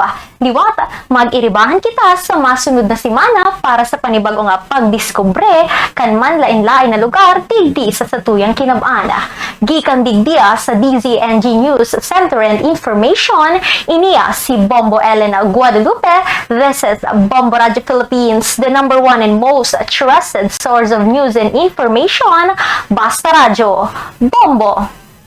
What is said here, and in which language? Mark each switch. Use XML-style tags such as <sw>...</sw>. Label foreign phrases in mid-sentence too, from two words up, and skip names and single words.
<bik>Liwat, mag-iribahan kita sa masunod na simana para sa panibagong pagdiskubre kan manlain-lain na lugar digdi sa satuyang kinabaan. Gikan digdiya sa DZNG News Center and Information, iniya si Bombo Elena Guadalupe.</bik> <en>This is Bombo Radio Philippines, the #1 and most trusted source of news and information. Basta Radio, Bombo!</en>